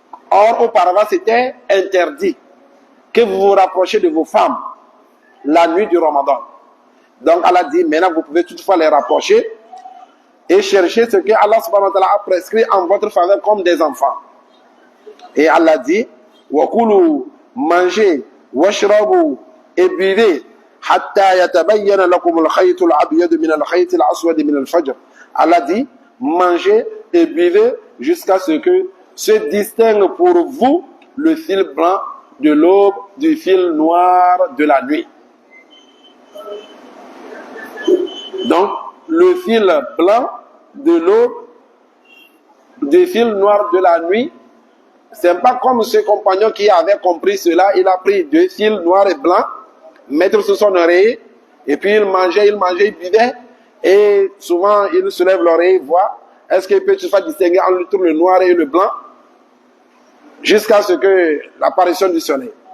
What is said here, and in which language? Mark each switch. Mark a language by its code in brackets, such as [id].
[fr] Or, auparavant, c'était interdit que vous vous rapprochiez de vos femmes la nuit du Ramadan. Donc, Allah dit, maintenant, vous pouvez toutefois les rapprocher et chercher ce que Allah subhanahu wa ta'ala a prescrit en votre faveur comme des enfants. Et Allah dit, [ar] وَكُلُوا [fr] mangez, [ar] وَاشْرَبُوا [fr] et buvez, [ar] حَتَّى يَتَبَيَّنَ لَكُمُ الْخَيْطُ الْأَبْيَضُ مِنَ الْخَيْطِ الْأَسْوَدِ مِنَ الْفَجْرِ. [fr] Allah dit, mangez et buvez jusqu'à ce que se distingue pour vous le fil blanc de l'aube du fil noir de la nuit. Donc, le fil blanc de l'aube du fil noir de la nuit, c'est pas comme ce compagnon qui avait compris cela, il a pris 2 fils noirs et blancs, mettre sur son oreille, et puis il mangeait, il buvait, et souvent il soulève l'oreille, voit, est-ce qu'il peut se faire distinguer entre le noir et le blanc, jusqu'à ce que l'apparition du soleil.